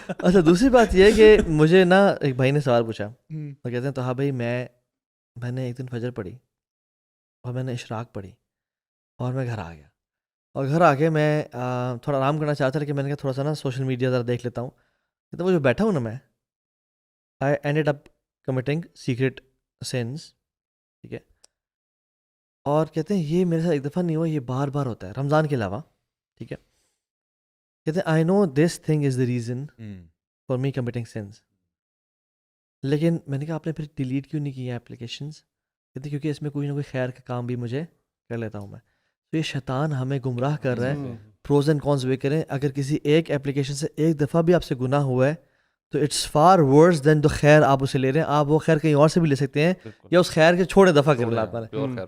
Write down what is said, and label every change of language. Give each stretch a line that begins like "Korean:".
Urdu: اچھا, دوسری بات یہ ہے کہ مجھے نا ایک بھائی نے سوال پوچھا, وہ کہتے ہیں تو ہاں بھائی میں نے ایک دن فجر پڑھی اور میں نے اشراق پڑھی اور میں گھر آ گیا, اور گھر آ کے میں تھوڑا آرام کرنا چاہتا تھا کہ میں نے کہا تھوڑا سا نا سوشل میڈیا ذرا دیکھ لیتا ہوں. تو وہ جو بیٹھا ہوں نا میں,
English: I ended up committing secret sins,
Urdu: ٹھیک ہے. اور کہتے ہیں یہ میرے ساتھ ایک دفعہ نہیں ہوا, یہ بار بار ہوتا ہے رمضان کے علاوہ, ٹھیک ہے. کہتے ہیں
English: I know this thing is the reason for me committing sins.
Urdu: لیکن میں نے کہا آپ نے پھر ڈیلیٹ کیوں نہیں کیا اپلیکیشنز؟ کہتے کیونکہ اس میں کوئی نہ کوئی خیر کا کام بھی مجھے کر لیتا ہوں میں. تو یہ شیطان ہمیں گمراہ کر رہا ہے.
English: pros and cons weigh
Urdu: کریں. اگر کسی ایک اپلیکیشن سے ایک دفعہ بھی آپ سے گناہ ہوا ہے تو
English: it's far worse than
Urdu: جو خیر آپ اسے لے رہے ہیں. آپ وہ خیر کہیں اور سے بھی لے سکتے ہیں, یا اس خیر کے چھوڑے دفعہ کر اللہ تعالیٰ.